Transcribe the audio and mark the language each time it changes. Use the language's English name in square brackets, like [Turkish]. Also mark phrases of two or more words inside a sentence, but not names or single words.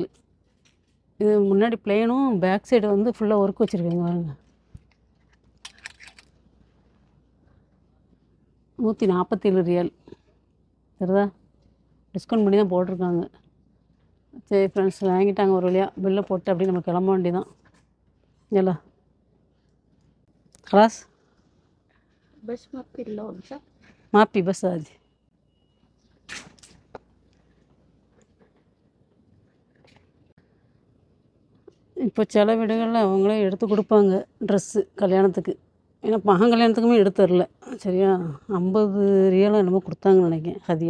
[Tamil] இது முன்னாடி பிளெயினும் [English] back side [Tamil] வந்து ஃபுல்லாக ஒர்க் வச்சுருக்காங்க பாருங்க. 147 ரியால். சரிதா? டிஸ்கவுண்ட் பண்ணி தான் போட்டிருக்காங்க. சரி ஃப்ரெண்ட்ஸ், வாங்கிட்டாங்க ஒரு வழியாக. பில்லை போட்டு அப்படியே நம்ம கிளம்ப வேண்டியதான். [Arabic] يلا خلاص بس ما في اللون صح؟ ما في بس هذه. [Tamil] இப்போ சில வீடுகளில் அவங்களே எடுத்து கொடுப்பாங்க ட்ரெஸ்ஸு கல்யாணத்துக்கு. ஏன்னா மகன் கல்யாணத்துக்குமே எடுத்து தரல. சரியா? 50 ரியாலும் என்னமோ கொடுத்தாங்கன்னு நினைக்கிறேன் ஹதியா.